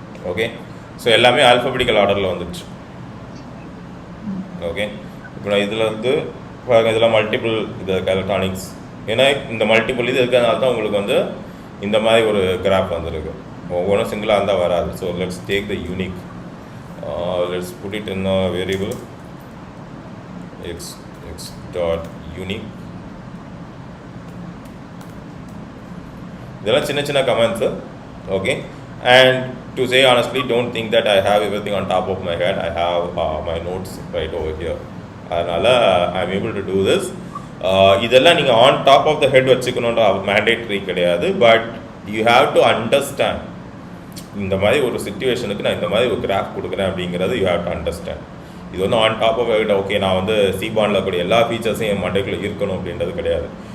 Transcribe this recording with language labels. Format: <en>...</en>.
<ta>Okay, so எல்லாமே alphabetical ஆர்டரில் வந்துடுச்சு. ஓகே, இப்போ நான் இதில் வந்து இதில் மல்டிபிள் இது எலக்ட்ரானிக்ஸ், ஏன்னா இந்த மல்டிபிள் இது இருக்கிறதுனால தான் உங்களுக்கு வந்து இந்த மாதிரி ஒரு கிராஃப் வந்துருக்கு. ஒவ்வொன்றும் சிங்கிளாக இருந்தால் வராது.</ta> <en>So let's take the unique, let's put it in a variable x dot unique.</en> <ta>இதெல்லாம் சின்ன சின்ன comments.</ta> <en>Okay, and to say honestly, don't think that I have everything on top of my head. I have my notes right over here. அதனால் I'm able to do this.</en> <ta>இதெல்லாம் நீங்கள்</ta> <en>on top of the head</en> <ta>வச்சுக்கணுன்ற mandatory கிடையாது.</ta> <en>but you have to understand,</en> <ta>இந்த மாதிரி ஒரு சிச்சுவேஷனுக்கு நான் இந்த மாதிரி ஒரு கிராஃப் கொடுக்குறேன் அப்படிங்கிறது</ta> <en>You have to understand.</en> <ta>இது வந்து</ta> <en>on top of head,</en> <ta>okay நான் வந்து சீபானில் கூடிய எல்லா ஃபீச்சர்ஸையும் என் மண்டைக்குள்ளே இருக்கணும் அப்படின்றது கிடையாது.</ta>